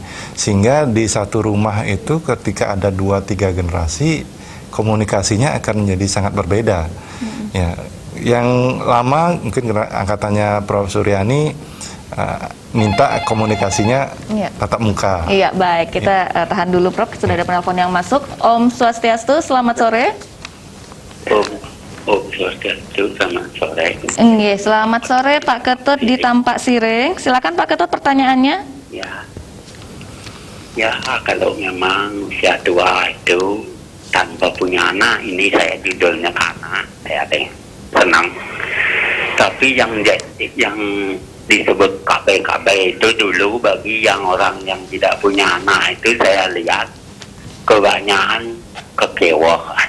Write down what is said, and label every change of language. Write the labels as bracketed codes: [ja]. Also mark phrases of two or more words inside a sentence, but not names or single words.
[id] Sehingga di satu rumah itu ketika ada 2-3 generasi, komunikasinya akan menjadi sangat berbeda. Ya, yang lama mungkin angkatannya Prof. Suryani minta komunikasinya tatap muka. Iya, baik. Kita tahan dulu, Prof. Sudah ada penelpon yang masuk. Om Swastiastu, selamat sore. Om Swastiastu, selamat sore. Nggih, selamat sore Pak Ketut di Tampak Siring. Silakan Pak Ketut pertanyaannya. Ya, kalau memang usia tua itu tanpa punya anak, ini saya judulnya karena saya senang. Tapi yang disebut KB itu dulu bagi yang orang yang tidak punya anak itu saya lihat kebanyakan kekewaan.